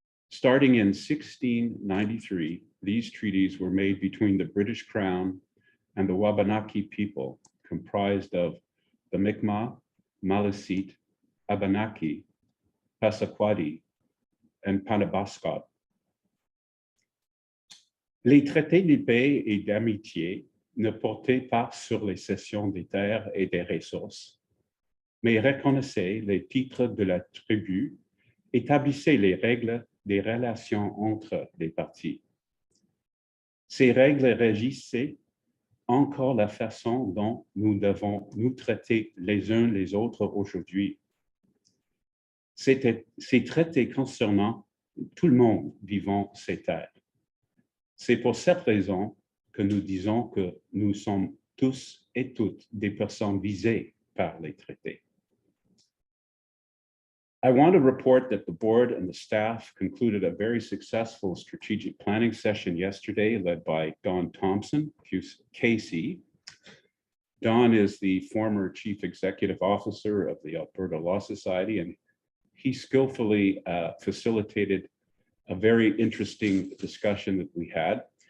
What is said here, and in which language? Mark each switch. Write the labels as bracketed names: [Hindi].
[English] Starting in 1693, these treaties were made between the British Crown and the Wabanaki people, comprised of the Mi'kmaq, Maliseet, Abenaki, Passamaquoddy, and Penobscot. [French] Les traités de paix et d'amitié ne portaient pas sur les cessions des terres et des ressources, mais reconnaissaient les titres de la tribu, établissaient les règles des relations entre les parties. Ces règles régissaient encore la façon dont nous devons nous traiter les uns les autres aujourd'hui. Ces traités concernant tout le monde vivant ces terres. C'est pour cette raison que nous disons que nous sommes tous et toutes des personnes visées par les traités. [English] I want to report that the board and the staff concluded a very successful strategic planning session yesterday led by Don Thompson, KC. Don is the former Chief Executive Officer of the Alberta Law Society, and he skillfully facilitated a very interesting discussion that we had.